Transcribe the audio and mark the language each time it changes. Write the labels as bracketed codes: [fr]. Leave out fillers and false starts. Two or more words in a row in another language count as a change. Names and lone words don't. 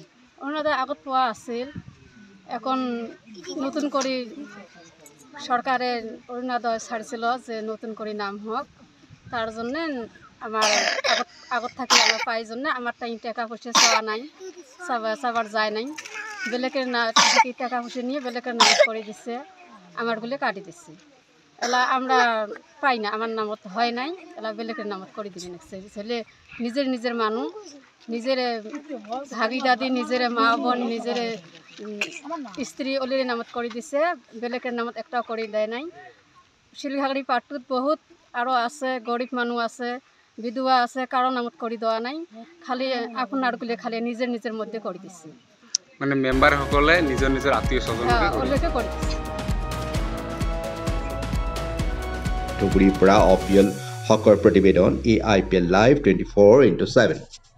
[bn] অরুণোদয় আগত পাওয়া আছিল, এখন নতুন করে সরকারের অরুণোদয় ছাড়ছিল যে নতুন করে নাম হোক, তার জন্য আমার আগত থাকি আমার পাই জন্য আমার টাকা পয়সা চাওয়া নাই, চাবার যায় নাই। বেলেগের না থাকি টাকা পয়সা নিয়ে বেলেগের নাম করে দিচ্ছে, আমার বলে কাটি দিচ্ছে। এলা আমরা পাই না, আমার নামত হয় নাই, এলা বেলেগের নামত করে দিবে নেক্সট। ছেলে নিজের মানুষ, নিজের ভাগি দাদি, নিজের মা বোন, নিজের স্ত্রী ওলির নামত করে দিছে, বেলেগের নামত একটাও করে দেয় নাই। শিলঘাটি পাট্টুত বহুত আরও আছে, গরিব মানুষ আছে, বিধবা আছে, কারো নামত করে দেওয়া নাই। খালি আপনারগুলো খালি নিজের মধ্যে করে দিচ্ছে। মানে মেম্বার সকলে নিজৰ আত্মীয় স্বজনকে করে দিচ্ছে। [as] ধুবুৰীৰ পৰা অপিয়ল হকৰ প্ৰতিবেদন, AIPL Live 24/7।